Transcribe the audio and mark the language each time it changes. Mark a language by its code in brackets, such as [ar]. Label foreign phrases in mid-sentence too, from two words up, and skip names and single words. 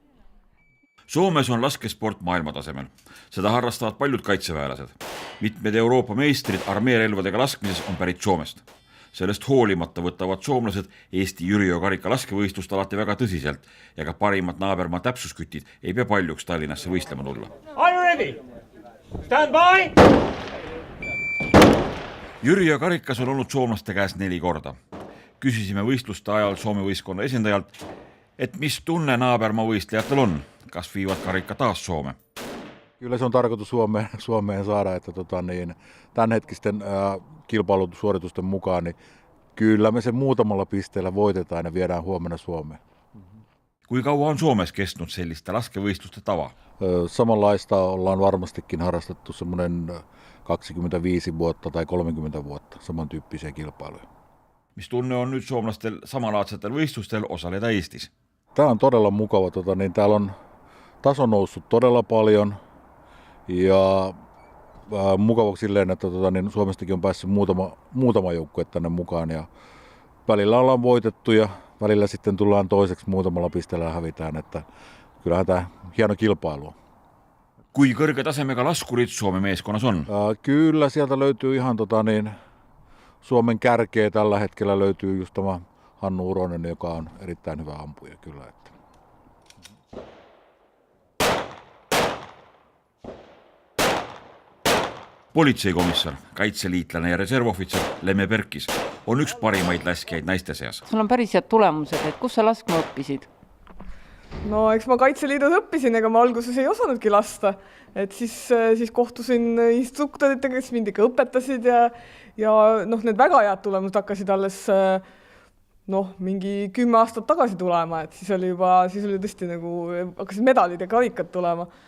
[et] Soomes on laskesport maailmatasemel. Seda harrastavad paljud kaitseväelased. Mitmed Euroopa meistrid armeerelvadega laskmises on pärit Soomest. Sellest hoolimata võtavad soomlased Eesti Jüriöö karika laskevõistlust alati väga tõsiselt ja ka parimad naabermaa täpsuskütid ei pea paljuks Tallinnasse võistlema tulla. [en] Are you ready? Stand by! [et] Jüriöö karikas on olnud soomlaste käes 4 korda. Küsisime võistluste ajal Soome võistkonna esindajalt, et mis tunne naabermaa võistlejatel on, kas viivad karika taas Soome? [fi] Kyllä se on tarkoitus Suomeen saada, että tämänhetkisten kilpailusuoritusten mukaan, niin kyllä me se muutamalla pisteellä voitetaan ja viedään huomenna Suomeen. [et] Kui kauan on Suomessa kestnud sellista laskevõistluste tava? [fi] Samanlaista ollaan varmastikin harrastettu semmoinen 25 vuotta tai 30 vuotta samantyyppisiä kilpailuja. [et] Mis tunne on nyt suomalaistel samalaadsetel võistlustel osaleda Eestis? [fi] Tämä on todella mukava. Täällä on taso noussut todella paljon ja mukava silleen, että Suomestakin on päässyt muutama joukkue tänne mukaan ja välillä ollaan voitettu ja välillä sitten tullaan toiseksi muutamalla pisteellä ja hävitään, että kyllähän tämä hieno kilpailu on. [et] Kui kõrge tasemega laskurit Suomen meeskonnas on? [fi] Kyllä sieltä löytyy ihan Suomen kärkeä tällä hetkellä löytyy just tämä Hannu Uronen, joka on erittäin hyvä ampuja kyllä. [et] Politseikomissar, kaitseliitlane ja reservohvitser Lemme Perkis on üks parimaid laskijaid naiste seas. Sul on päris head tulemused, et kus sa laskma õppisid? No eks ma Kaitseliidus õppisin, ega ma alguses ei osanudki lasta. Et siis kohtusin instruktoritega, kes mind ikka õpetasid ja need väga head tulemused hakkasid alles mingi 10 aastat tagasi tulema, et siis oli tõesti hakkasid medalid ja karikad tulema.